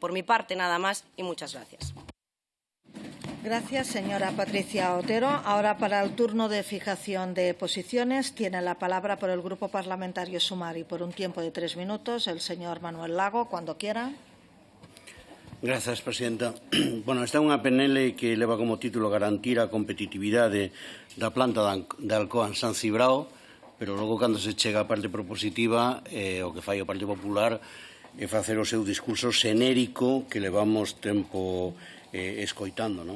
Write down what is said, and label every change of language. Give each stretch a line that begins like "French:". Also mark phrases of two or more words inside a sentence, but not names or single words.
Spanish: Por mi parte, nada más y muchas gracias. Gracias, señora Patricia Otero. Ahora, para el turno de fijación de posiciones, tiene la palabra por el Grupo Parlamentario Sumar y por un tiempo de 3 minutos el señor Manuel Lago, cuando quiera.
Galician: Grazas, presidenta. Bueno, esta é unha PNL que leva como título garantir a competitividade da planta de Alcoa en San Cibrao, pero logo, cando se chega a parte propositiva, o que fai o Partido Popular é facer o seu discurso xenérico que levamos tempo escoitando, non?